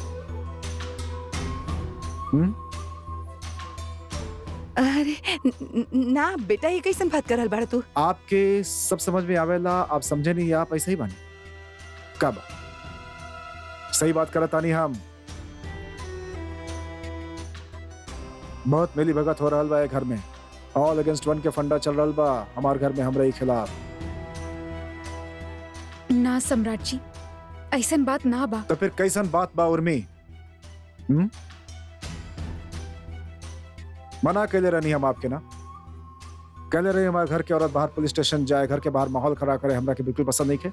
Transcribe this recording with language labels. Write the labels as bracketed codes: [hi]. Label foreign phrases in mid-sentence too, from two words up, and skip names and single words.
[bho] अरे ना बेटा, ये कैसन बात करल बाड़ा तू? आपके सब समझ में आवेला, आप समझे नहीं, आप ऐसे ही बानी। कब सही बात करता नहीं हम। बहुत मिली भगत हो रहा बा घर में, [en] all against one [bho] के फंडा चल रहा बा हमारे घर में हमरे खिलाफ। ना सम्राट जी, ऐसन बात ना बा। तो फिर कैसन बात बा उर्मी? मना कैले रहनी हम आपके ना, कहले रही हमारे घर के औरत बाहर पुलिस स्टेशन जाए, घर के बाहर माहौल खड़ा करे, हमरा के बिल्कुल पसंद नहीं के।